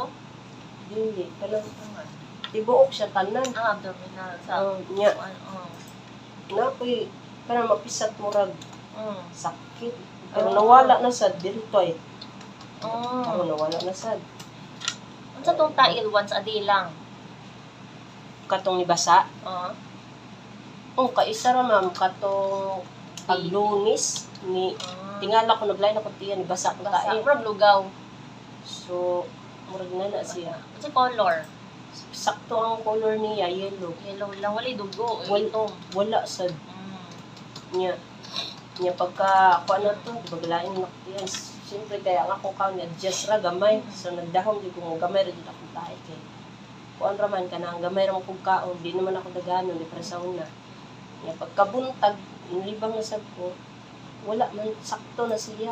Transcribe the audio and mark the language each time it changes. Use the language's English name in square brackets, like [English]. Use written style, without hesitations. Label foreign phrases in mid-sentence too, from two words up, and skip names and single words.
[Cebuano] dili kanang tibuok siya tanan. Abdominal. Sa Nya ano. na koy kanang mapisat murag sakit. Pero Ah. nawala na sad dirtoy. Oh. Pero nawala na sad. Ano sa tong tail once a day lang? Katong nibasa. Oh. Kaisa ra ma'am katong paglunis ni tingala ko naglain ako tiyan nibasa ko Basa. tae. From lugaw. So murag na siya. Kasi color. Sakto ang color niya yellow. Yellow lang. Wala dugo. Wal- Ito. Wala sad niya. Niya pagka ako ano to, di ba galain na tiyan. Siyempre kaya ang akong kaon adjust ra gamay. So nagdahom di ko mo gamay ra jud akong tae kay. Kuan ra man kana ang gamay ra mo kong kaon, di naman ako daganon di para sa una. Niya pagkabuntag inlibang na sad ko. Wala man sakto na siya.